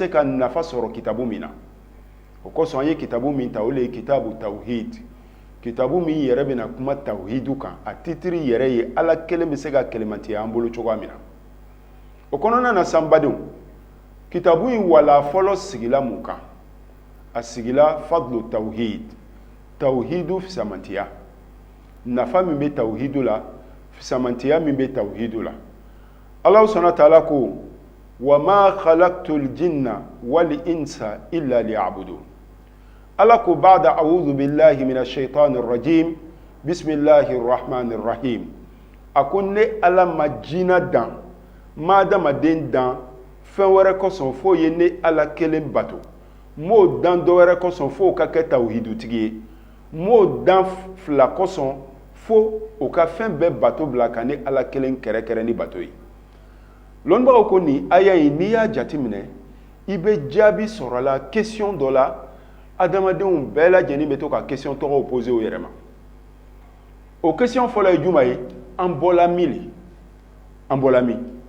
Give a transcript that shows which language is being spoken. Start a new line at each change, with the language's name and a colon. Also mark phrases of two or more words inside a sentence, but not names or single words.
Bambara: se ka nafa sɔrɔ kitabu min na o kosɔn an ye kitabu min ta o le ye kitabu tawhid kitabu min yɛrɛ bɛna kuma tawhidu kan a titiri yɛrɛ ye ala kelen bɛ se ka kɛlɛmantiya an bolo cogoya min na o kɔnɔna na sanbadenw kitabu in wala fɔlɔ sigila mun kan a sigila fadlu tawhid tawhidu fisamantiya nafa min bɛ tawhidu la fisamantiya min bɛ tawhidu la
Arabic: الله سبحانه وتعالى
Bambara: ko
Arabic: وما خلقت الجن وال الإنس إلا ليعبدون
Bambara: Allah ko
Arabic: بعد أعوذ بالله من الشيطان الرجيم بسم الله الرحمن الرحيم
Bambara: akon ne ala ma jina dan ma adamaden dan fɛn wɛrɛ kɔsɔn fo ye ne ala kelen bato m'o dan dɔ wɛrɛ kɔsɔn fo ka kɛ tawhidutigi ye m'o dan fila kɔsɔn fo o ka fɛn bɛɛ bato bila ka ne ala kelen kɛrɛkɛrɛ ni bato ye lɔnnibagaw ko nin aya in n'i y'a jateminɛ i bɛ jaabi sɔrɔ la question dɔ la adamadenw bɛɛ lajɛlen bɛ to ka question tɔgɔw poser u yɛrɛ ma o question fɔlɔ ye juma ye an bɔla min le an bɔla min